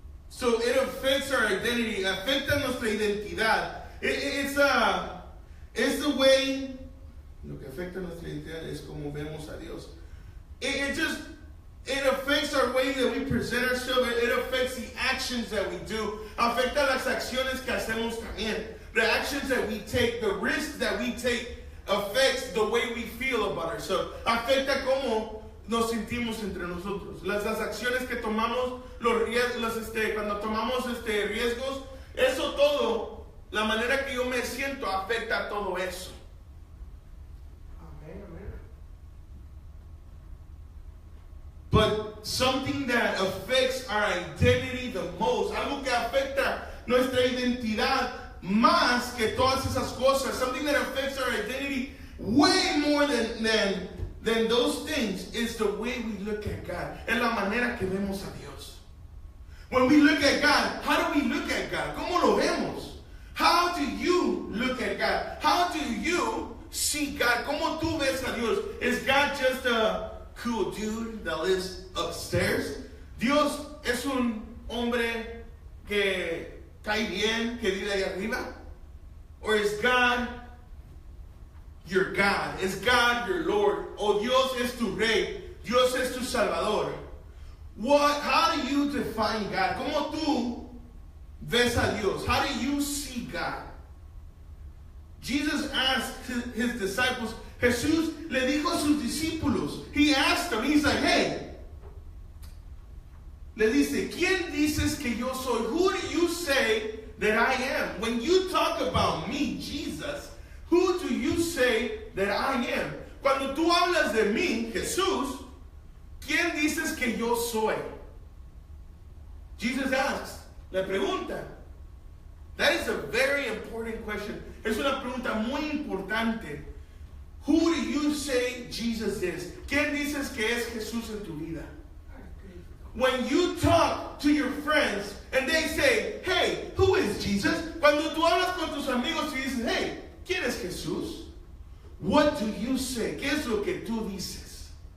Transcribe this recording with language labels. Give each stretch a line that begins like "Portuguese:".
English: So it affects our identity,
Spanish: afecta nuestra identidad.
English: It's the way,
Spanish: lo que afecta nuestra identidad es como vemos a Dios.
English: It affects our way that we present ourselves. It affects the actions that we do.
Spanish: Afecta las acciones que hacemos también.
English: The actions that we take, the risks that we take, affects the way we feel about ourselves.
Spanish: Afecta cómo nos sentimos entre nosotros. Las acciones que tomamos, los riesgos, cuando tomamos riesgos, eso todo, la manera que yo me siento afecta a todo eso. Amén, amén.
English: But something that affects our identity the most,
Spanish: algo que afecta nuestra identidad más que todas esas cosas,
English: something that affects our identity way more than those things, is the way we look at God.
Spanish: Es la manera que vemos a Dios.
English: When we look at God, how do we look at God?
Spanish: ¿Cómo lo vemos?
English: How do you look at God? How do you see God?
Spanish: ¿Cómo tú ves a Dios?
English: Is God just a cool dude that lives upstairs?
Spanish: Dios es un hombre que cae bien, que vive ahí arriba?
English: Or is God your God? Is God your Lord?
Spanish: O Dios es tu Rey? Dios es tu Salvador?
English: How do you define God?
Spanish: ¿Cómo tú ves a Dios?
English: How do you see God? Jesus asked his disciples,
Spanish: Jesús le dijo a sus discípulos,
English: he asked them, he's like, hey,
Spanish: le dice, ¿quién dices que yo soy?
English: Who do you say that I am? When you talk about me, Jesus, who do you say that I am?
Spanish: Cuando tú hablas de mí, Jesús, ¿quién dices que yo soy?
English: Jesus asks,
Spanish: le pregunta,
English: That is a very important question.
Spanish: Es una pregunta muy importante.
English: Who do you say Jesus is?
Spanish: ¿Quién dices que es Jesús en tu vida?
English: When you talk to your friends and they say, hey, who is Jesus?
Spanish: Cuando tú hablas con tus amigos y dices, hey, ¿quién es Jesús?
English: What do you say?
Spanish: ¿Qué es lo que tú dices?